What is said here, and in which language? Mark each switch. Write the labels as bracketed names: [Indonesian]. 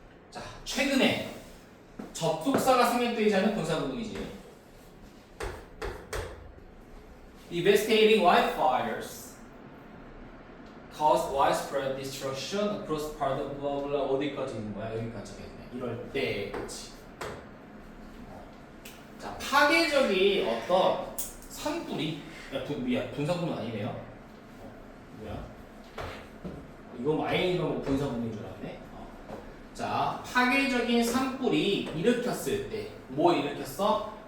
[Korean] 자, 최근에 접속사가 생략되지 않은 분사 구문이지. [English] Devastating wildfires caused widespread destruction across part of blah blah [Korean] 어디까지 있는 거야? 여기까지 있네. 이럴 때, 그렇지. 자, 파괴적인 어떤 산불이 분사구문 아니네요. 뭐야? 이거 마인이면 분사구문인 줄 알았네. 자, 파괴적인 산불이 일으켰을 때, 뭐 일으켰어?